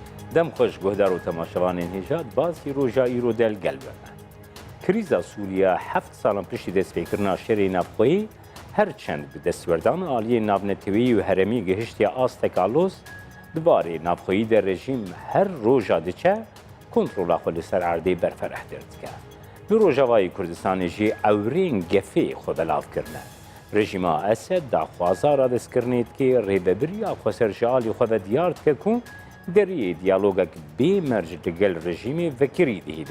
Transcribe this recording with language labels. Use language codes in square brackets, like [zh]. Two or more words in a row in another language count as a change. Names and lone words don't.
[ku] دەم خۆش گۆدار و تەماشەوانین هێژات باسی ڕۆژا ئیرۆ دەلگەلبەمە. کریزا سووریا 7 ساڵم پشتی دەستپێکردنا شەرێ نافخۆیی هەرچەند bi destwerdana aliyê navnetewî û heremî gihiştiya Astekalos dibarê navxweyî de rejîm her roja diçe kontrola xwe li ser erdê berferehtir dike. Bi Rojavayê Kurdistanê jî ewrên gefê xwe belav kirine. Rejîma Esed daxwazara destkirinê dike rêveberiya xweser ji alî xwe ve diyar dike ku deriyê diyalogek bê merc li gel rejîmê vekirî dihîde.